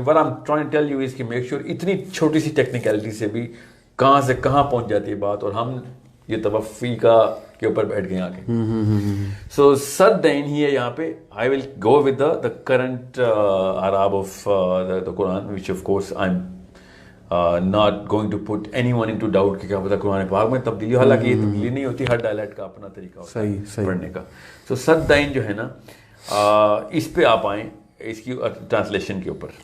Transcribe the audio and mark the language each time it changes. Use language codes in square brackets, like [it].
[en] What I'm trying to tell you is [hi] कि [en] make sure [hi] इतनी छोटी सी टेक्निकलिटी से भी कहाँ से कहाँ पहुँच जाती है बात, और हम ये तवफ़ी का के ऊपर बैठ गए आके. So Saddain ही है यहाँ पे. [en] I will go with the current Arab of the Quran, which of course I'm not going to put anyone into doubt [hi] कि क्या पता कुरान पाक में तब्दीली, हालांकि ये तब्दीली नहीं होती, हर डायलेक्ट का अपना तरीका होता है पढ़ने का. So Saddain जो है ना, इस पे आप आए इसकी ट्रांसलेशन के ऊपर.